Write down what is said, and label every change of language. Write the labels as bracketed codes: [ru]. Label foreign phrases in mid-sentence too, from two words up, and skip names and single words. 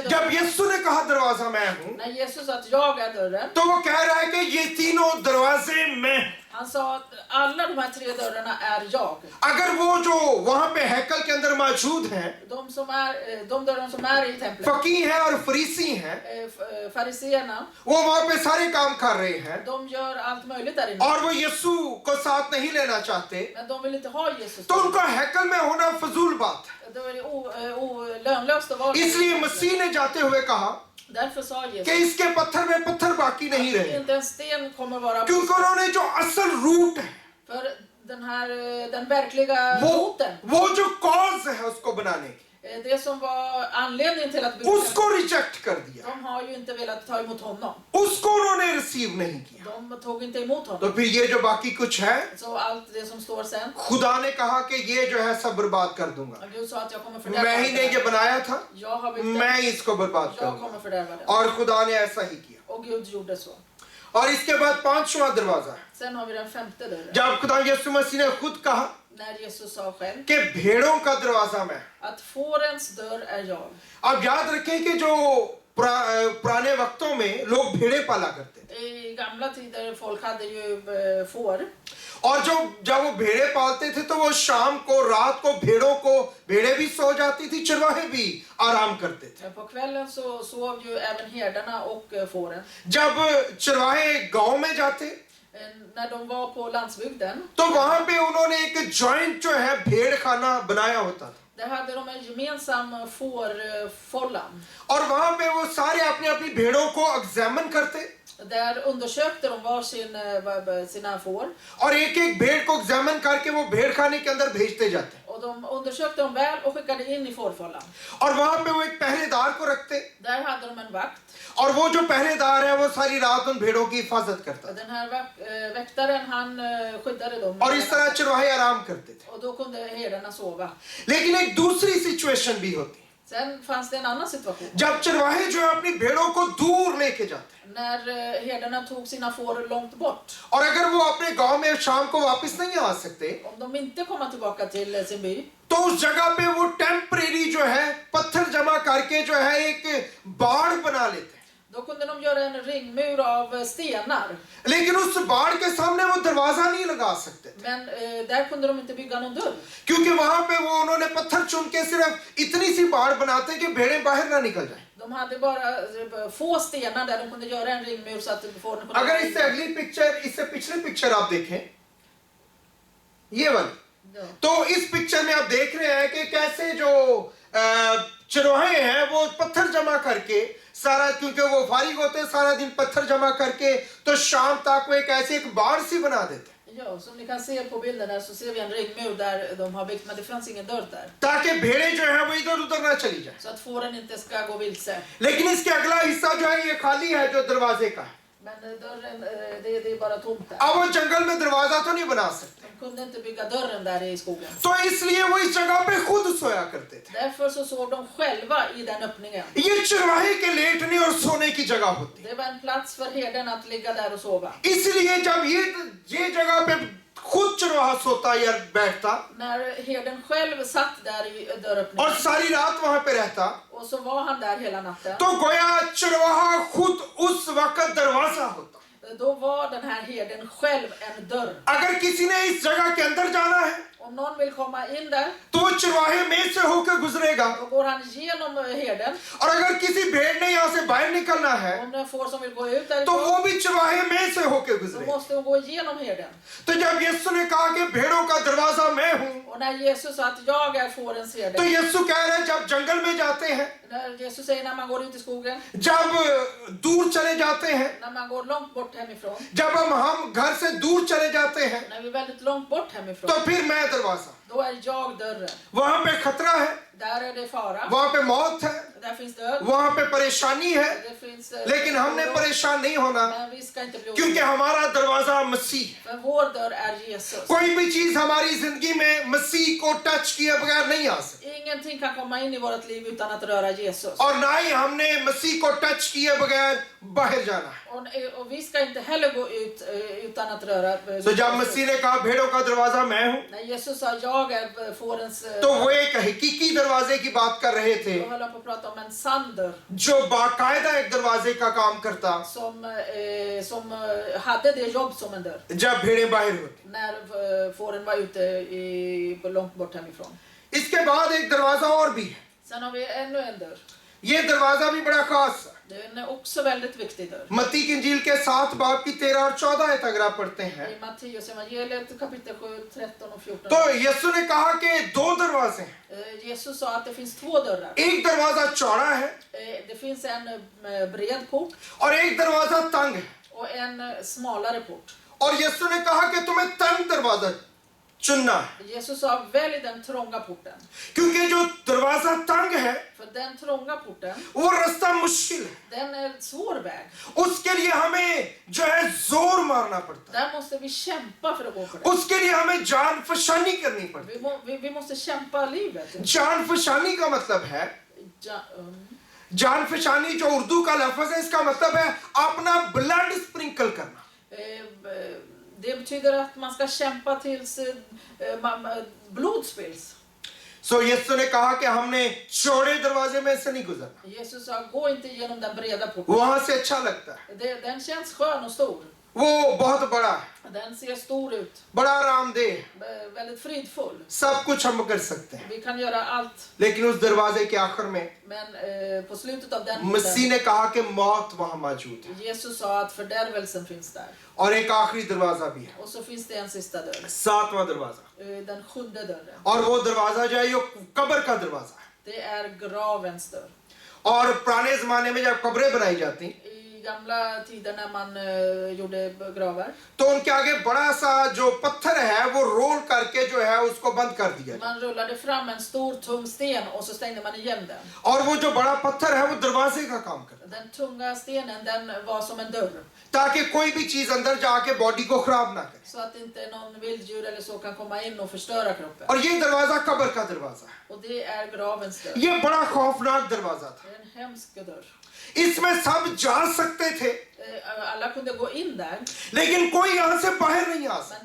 [ur] जब [sv] dörrarna. [ur] یسوع نے کہا دروازہ میں ہوں, [sv] När Jesus sa att jag är dörren. [ur] تو وہ کہہ رہا ہے کہ یہ تینوں دروازے میں ہوں. [sv] Han sa att alla de här 3 dörrarna är jag. [ur] اگر وہ جو وہاں پہ ہیکل کے اندر موجود ہیں, [sv] De dörrarna som är i templet. [ur] فقیہ ہیں اور فریسی ہیں, [sv] Fariseerna. [ur] وہ وہاں پہ سارے کام کر رہے ہیں, [sv] De gör allt möjligt där inne. [ur] اور وہ یسوع کو ساتھ نہیں لینا چاہتے, [sv] Men de vill inte ha Jesus. [ur] تو ان کا ہیکل میں ہونا فضول بات ہے. [sv] Då är det lönlöst att vara där. [ur] اس لیے مسیح نے جاتے ہوئے کہا [sv] Därför sa [ur] कि [sv] Jesus. [ur] اس کے پتھر میں پتھر باقی نہیں رہے, [sv] Inte en sten kommer vara. [ur] کیونکہ انہوں نے جو اصل روٹ ہے, [sv] För den verkliga roten. [ur] وہ جو کاز ہے اس کو بنانے کی, [sv] Det som var anledningen till att bygga. [ur] اس کو ریجیکٹ کر دیا, [sv] De har ju inte velat ta emot honom. [ur] اس کو انہوں نے ریسیو نہیں کیا. [sv] De tog inte emot [ur] तो [sv] honom. [ur] پھر یہ جو باقی کچھ ہے, [sv] Så allt det som står sen. [ur] خدا نے کہا کہ یہ جو ہے سب برباد کر دوں گا. [sv] Gud sa att jag kommer [ur] میں ہی نے یہ [sv] fördärva det. [ur] بنایا تھا, [sv] Jag har byggt det. [ur] میں ہی اس کو برباد [sv] Jag [ur] करूंगा. [sv] kommer fördärva det. [ur] اور خدا نے ایسا ہی کیا. [sv] Och Gud gjorde så. [ur] اور اس کے بعد 5واں دروازہ ہے, [sv] Sen har vi den 5:e dörren. [ur] جب خدا یسوع مسیح نے خود کہا [sv] När Jesus sa själv [ur] کہ بھیڑوں کا دروازہ میں. [sv] att fårens dörr är jag. [ur] آپ یاد رکھیں کہ جو پرانے وقتوں میں لوگ بھیڑیں پالا کرتے تھے, [sv] I gamla tider folk hade ju får. [ur] اور جب وہ بھیڑیں پالتے تھے تو وہ شام کو رات کو بھیڑیں بھی سو جاتی تھی، چرواہے بھی آرام کرتے تھے. [sv] Men på kvällen så sov ju även herdarna och fåren. [ur] جب چرواہے گاؤں میں جاتے [sv] När de var på landsbygden, [ur] تو وہاں پہ انہوں نے ایک جوائنٹ جو ہے بھیڑ خانہ بنایا ہوتا تھا, [sv] där hade de en gemensam fårfålla. [ur] اور وہاں پہ وہ سارے اپنی اپنی بھیڑوں کو ایگزامن کرتے, [sv] Där undersökte de sina får. [ur] اور ایک ایک بھیڑ کو ایگزامن کر کے وہ بھیڑ خانے کے اندر بھیجتے جاتے, [sv] Och de undersökte dem väl och skickade in i fårfållan. [ur] اور وہاں پہ وہ ایک پہرے دار کو رکھتے, [sv] Där hade de en vakt. [ur] اور وہ جو پہرے دار ہے وہ ساری رات ان بھیڑوں کی حفاظت کرتا [sv] Och [ur] था, [sv] den här väktaren han skyddade dem. [ur] اور اس طرح چرواہے آرام کرتے تھے. [sv] Och då kunde herdarna sova. [ur] لیکن ایک دوسری سچویشن بھی ہوتی, [sv] Sen fanns det en annan situation. [ur] جب چرواہے جو ہے اپنی بھیڑوں کو دور لے کے جاتے, [sv] När herdarna tog sina får långt bort. [ur] اور اگر وہ اپنے گاؤں میں شام کو واپس نہیں آ سکتے, [sv] Om de inte kommer tillbaka till sin by. [ur] تو اس جگہ پہ وہ ٹمپریری جو ہے پتھر جمع کر کے جو ہے ایک باڑ بنا لیتے. [sv] Då kunde de göra en ringmur av stenar. [ur] لیکن اس باڑ کے سامنے وہ دروازہ نہیں لگا سکتے تھے, [sv] Men där kunde de inte bygga någon dörr. [ur] کیونکہ وہاں پہ وہ انہوں نے پتھر چن کے صرف اتنی سی باڑ بناتے کہ بھیڑیں باہر نہ نکل جائے. [sv] De hade bara få stenar där de kunde göra en ringmur så att fåren kunde. [ur] اگر اس سے اگلی پکچر، اس سے پچھلے پکچر آپ دیکھیں، یہ والی, [sv] Ja. [ur] تو اس پکچر میں آپ دیکھ رہے ہیں کہ کیسے جو چرواہے ہیں وہ پتھر جمع کر کے سارا، کیونکہ وہ فارغ ہوتے سارا دن پتھر جمع کر کے، تو شام تک وہ ایک ایسے ایک باڑ سی بنا دیتے, [sv] Ja, som ni kan se på bilden där så ser vi en ringmur där de har byggt, men det fanns ingen dörr där. [ur] تاکہ بھیڑیں جو ہے وہ ادھر ادھر نہ چلی جائے. [sv] Så att fåren inte ska gå vilse. [ur] لیکن اس کے اگلا حصہ جو ہے یہ خالی ہے، جو دروازے کا ہے. [sv] Men dörren, det är bara tomt där. [ur] اب وہ جنگل میں دروازہ تو نہیں بنا سکتے, [sv] De kunde inte bygga dörren där i skogen. [ur] تو اس لیے وہ اس جگہ پہ خود سویا کرتے تھے. [sv] Därför så sov de själva i den öppningen. [ur] یہ چرواہے کے لیٹنے اور سونے کی جگہ ہوتی ہے. [sv] Det var en plats för herden att ligga där och sova. [ur] اس لیے جب یہ جگہ پہ خود چرواہا سوتا یا بیٹھتا [sv] När herden själv satt där i [ur] और [sv] dörröppningen [ur] ساری رات وہاں پہ رہتا, [sv] och så var han där hela natten. [ur] تو گویا چرواہا خود اس وقت دروازہ ہوتا. [sv] Då var den här herden själv en dörr. [ur] اگر کسی نے اس جگہ کے اندر جانا ہے, [sv] Om någon vill komma in där, [ur] تو وہ چرواہے میں سے ہو کر گزرے گا. [sv] då går han genom herden. [ur] اور اگر کسی بھیڑ نے یہاں سے باہر نکلنا ہے [sv] Om det är en får som vill gå ut [ur] तो [sv] därifrån, [ur] وہ بھی چرواہے میں سے ہو کر [sv] då [ur] गुजरेगा। [sv] måste hon gå igenom herden. [ur] تو جب یسوع نے کہا کہ بھیڑوں کا دروازہ میں ہوں, [sv] Och när Jesus sa att jag är fårens [ur] तो [sv] herde, [ur] یسوع کہہ رہے ہیں جب جنگل میں جاتے ہیں, [sv] när Jesus säger när man går ut i skogen, [ur] جب دور چلے جاتے ہیں, [sv] när man går långt bort hemifrån, [ur] جب ہم گھر سے دور چلے جاتے ہیں, [sv] när vi är väldigt långt bort [ur] तो [sv] hemifrån, [ur] پھر میں دروازہ. [sv] då är jag dörren. [ur] وہاں پہ خطرہ ہے, [sv] Där är det fara, [ur] وہاں پہ موت ہے, [sv] där finns död, [ur] وہاں پہ پریشانی ہے, [sv] det finns [ur] لیکن ہم نے [sv] oro, [ur] پریشان نہیں ہونا, [sv] men vi ska inte bli [ur] क्योंकि [sv] oroliga. [ur] ہمارا دروازہ مسیح ہے. [sv] För vår dörr är Jesus. [ur] کوئی بھی چیز ہماری زندگی میں مسیح کو ٹچ کیے بغیر نہیں آ سکتی, [sv] Ingenting kan komma in i vårt liv utan att röra Jesus. [ur] اور نہ ہی ہم نے مسیح کو ٹچ کیے بغیر باہر جانا ہے. [sv] Och vi ska inte heller gå ut utan att röra [ur] تو جب مسیح نے کہا بھیڑوں کا دروازہ میں ہوں, [sv] När Jesus sa jag är fårens [ur] تو وہ ایک حقیقی دروازے کی بات کر رہے تھے, [sv] då höll han på att prata om en sann dörr [ur] جو باقاعدہ ایک دروازے کا کام کرتا [sv] som hade det jobb som en dörr [ur] جب بھیڑیں باہر ہوتی. [sv] när fåren var ute långt bort hemifrån. [ur] اس کے بعد ایک دروازہ اور بھی ہے. [sv] Sen har vi ännu en dörr. [ur] یہ دروازہ بھی بڑا خاص ہے. [sv] Den är också väldigt viktig dörr. [ur] متی کی انجیل کے 7 باب کی 13 اور 14 آیت اگر آپ پڑھتے ہیں, [sv] I Matteus evangeliet kapitel 7, 13 och 14. [ur] تو یسوع نے کہا کہ دو دروازے ہیں. [sv] Jesus sa att det finns två dörrar. [ur] ایک دروازہ چوڑا ہے [sv] Det finns en bred port [ur] اور ایک دروازہ تنگ ہے. [sv] och en smalare port. [ur] اور یسوع نے کہا کہ تمہیں تنگ دروازہ چننا ہے, [sv] Jesus sa välj den trånga porten. [ur] کیونکہ جو دروازہ تنگ ہے [sv] För den trånga porten, [ur] وہ راستہ مشکل ہے, [sv] den är en svår väg. [ur] اس کے لیے ہمیں جو ہے زور مارنا پڑتا [sv] Där måste vi kämpa för att gå för [ur] है, [sv] det. [ur] اس کے لیے ہمیں جان فشانی کرنی پڑتی [sv] Vi måste kämpa livet. [ur] है। جان فشانی کا مطلب ہے، جان فشانی جو اردو کا لفظ ہے، اس کا مطلب ہے اپنا [en] blood sprinkle [ur] کرنا. [sv] Det betyder att man ska kämpa tills blod spills. [ur] سو یسوع نے کہا کہ ہم نے چوڑے دروازے میں سے نہیں گزرنا, [sv] Jesus sa gå inte genom den breda porten. [ur] وہاں سے اچھا لگتا ہے, [sv] Den känns skön och stor. [ur] وہ بہت بڑا ہے, [sv] Den ser stor ut. [ur] بڑا آرام دہ ہے, [sv] Väldigt fridfull. [ur] سب کچھ ہم کر سکتے ہیں, [sv] Vi kan göra allt. [ur] لیکن اس دروازے کے آخر میں [sv] Men på slutet av den [ur] مسیح نے کہا کہ موت وہاں موجود ہے, [sv] Jesus sa att fördärvelsen finns där. [ur] اور ایک آخری دروازہ بھی ہے, [sv] Och så finns det en sista dörr. [ur] 7واں دروازہ, [sv] Den 7:e dörren. [ur] اور وہ دروازہ جو ہے یہ قبر کا دروازہ ہے. [sv] Det är gravens dörr. [ur] اور پرانے زمانے میں جب قبریں بنائی جاتی [sv] I gamla tider när man gjorde gravar, [ur] تو ان کے آگے بڑا سا جو پتھر ہے وہ رول کر کے جو ہے اس کو بند کر دیا جائے, [sv] man rullade fram en stor tung sten och så stängde man igen den. [ur] اور وہ جو بڑا پتھر ہے وہ دروازے کا کام کرتا ہے, [sv] Den tunga stenen, den var som en dörr. [ur] تاکہ کوئی بھی چیز اندر جا کے باڈی کو خراب نہ کرے. [sv] Så att inte någon vilddjur eller så kan komma in och förstöra kroppen. [ur] اور یہ دروازہ قبر کا دروازہ ہے, [sv] Och det är gravens dörr. [ur] یہ بڑا خوفناک دروازہ تھا. [sv] Det är en hemsk dörr. [ur] اس میں سب جا سکتے تھے, [sv] Alla kunde gå in där, [ur] لیکن کوئی یہاں سے باہر نہیں آ سکتا.